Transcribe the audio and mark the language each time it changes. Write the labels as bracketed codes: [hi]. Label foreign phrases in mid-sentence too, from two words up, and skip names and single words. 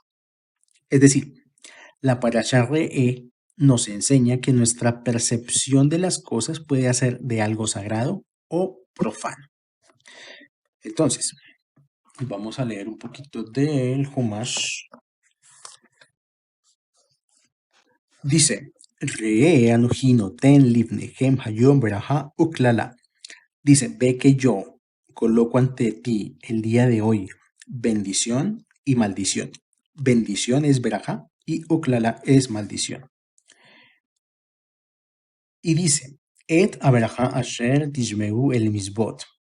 [es] Es decir, la Parasha Re'eh nos enseña que nuestra percepción de las cosas puede hacer de algo sagrado o profano. Entonces, vamos a leer un poquito del Humash. Dice, [he] ראה אנכי נתן לפניכם היום ברכה וקללה. [es] Dice, ve que yo coloco ante ti el día de hoy bendición y maldición. Bendición es beraja y uklala es maldición. Y dice, [he] את הברכה אשר תשמעו אל מצות.